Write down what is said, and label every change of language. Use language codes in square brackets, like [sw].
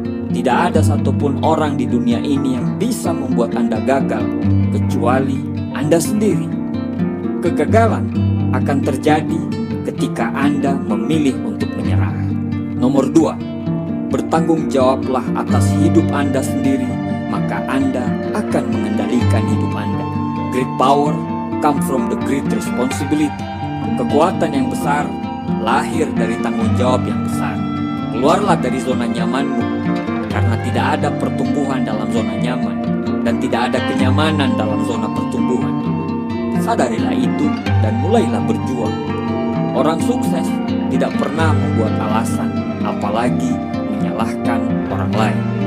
[id] Tidak ada satupun orang di dunia ini yang bisa membuat Anda gagal, kecuali Anda sendiri. Kegagalan akan terjadi ketika Anda memilih untuk menyerah. Nomor 2, bertanggung jawablah atas hidup Anda sendiri, maka Anda akan mengendalikan hidup Anda. [en] Great power come from the great responsibility. [id] Kekuatan yang besar lahir dari tanggung jawab yang besar. Keluarlah dari zona nyamanmu, karena tidak ada pertumbuhan dalam zona nyaman dan tidak ada kenyamanan dalam zona pertumbuhan. Sadarilah itu dan mulailah berjuang. Orang sukses tidak pernah membuat alasan, apalagi menyalahkan orang lain.